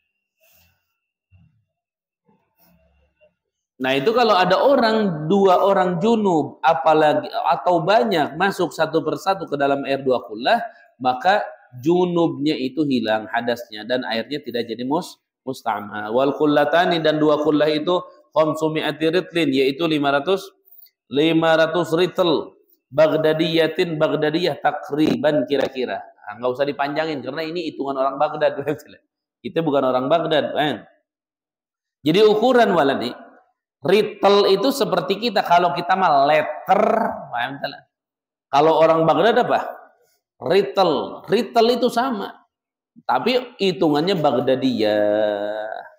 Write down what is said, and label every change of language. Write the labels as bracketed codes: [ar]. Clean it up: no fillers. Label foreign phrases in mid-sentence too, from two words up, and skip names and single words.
[id] Nah itu kalau ada dua orang junub, apalagi atau banyak masuk satu persatu ke dalam air dua kullah, maka junubnya itu hilang hadasnya dan airnya tidak jadi musta'mal. [ar] Wal kullatani [id] dan dua kullah itu [ar] khamsumi'ati ritlin, [id] yaitu 500 ritel Baghdadiyah takriban kira-kira. Nah, nggak usah dipanjangin karena ini hitungan orang Baghdad. Kita bukan orang Baghdad, kan? Jadi ukuran waladi ritel itu seperti kita, kalau kita mah letter, kalau orang Baghdad apa? Ritel itu sama, tapi hitungannya Baghdadiyah.